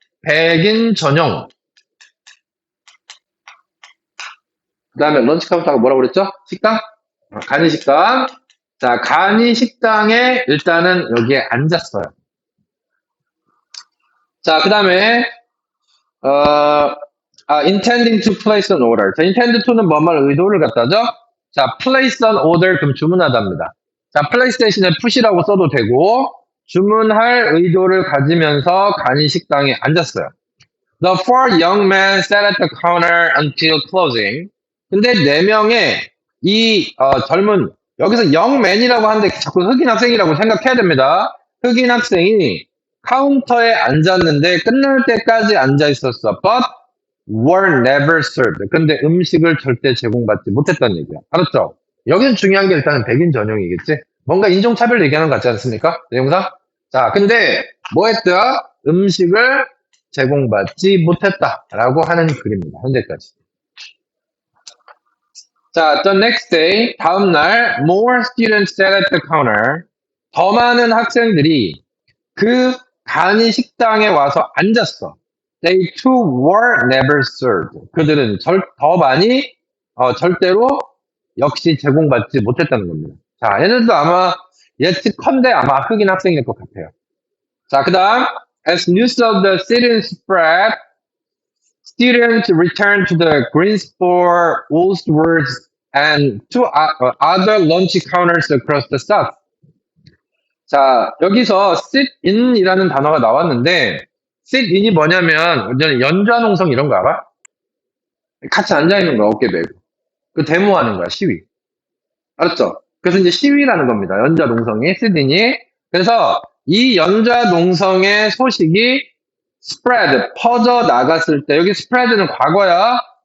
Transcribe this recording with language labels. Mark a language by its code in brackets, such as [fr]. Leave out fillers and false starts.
[ko] 백인 전용. 그 다음에 런치 카운터가 뭐라고 그랬죠? 식당? 간이식당. 자, 간이식당에 일단은 여기에 앉았어요. 자, 그 다음에 [en] intending to place an order. [ko] 자, intend to는 뭐뭐 의도를 갖다죠? 자, [en] place an order [ko] 그럼 주문하답니다. 자, place 대신에 push라고 써도 되고 주문할 의도를 가지면서 간이식당에 앉았어요. [en] The four young men sat at the counter until closing. [ko] 근데 4명의 이 젊은 여기서 young man이라고 하는데 자꾸 흑인 학생이라고 생각해야 됩니다. 흑인 학생이 카운터에 앉았는데 끝날 때까지 앉아 있었어. [en] But were never served. [ko] 근데 음식을 절대 제공받지 못했다는 얘기야. 알았죠? 여기서 중요한 게 일단은 백인 전용이겠지? 뭔가 인종차별 얘기하는 것 같지 않습니까? 내용상? 자, 근데 뭐 했다? 음식을 제공받지 못했다라고 하는 글입니다. 현재까지. 자, [en] the next day, [ko] 다음 날, [en] more students sat at the counter. [ko] 더 많은 학생들이 그 간이 식당에 와서 앉았어. [en] They too were never served. [ko] 그들은 더 많이 절대로 역시 제공받지 못했다는 겁니다. 자, 얘네들도 아마 예측컨대 아마 흑인 학생일 것 같아요. 자, 그 다음 [en] as news of the sit-in spread, students returned to the Greensboro, Woolworths, and to other lunch counters across the south. [ko] 자, 여기서 sit-in이라는 단어가 나왔는데 sit-in이 뭐냐면 연좌농성 이런 거 알아? 같이 앉아있는 거야, 어깨 메고. 그 데모하는 거야, 시위. 알았죠? 그래서 이제 시위라는 겁니다. 연좌농성이, sit-in이. 그래서 이 연좌농성의 소식이 spread, 퍼져 나갔을 때, 여기 spread는 과거야.